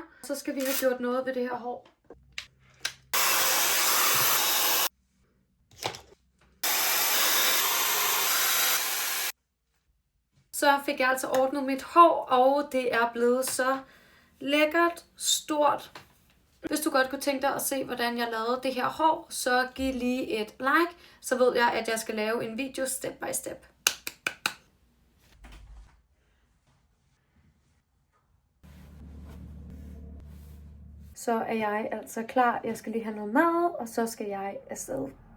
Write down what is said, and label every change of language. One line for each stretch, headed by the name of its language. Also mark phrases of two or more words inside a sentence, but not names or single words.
Danish: Så skal vi have gjort noget ved det her hår. Så fik jeg altså ordnet mit hår, og det er blevet så lækkert, stort. Hvis du godt kunne tænke dig at se, hvordan jeg lavede det her hår, så giv lige et like, så ved jeg, at jeg skal lave en video
English: step by step.
Danish: Så er jeg altså klar. Jeg skal lige have noget mad, og så skal jeg afsted.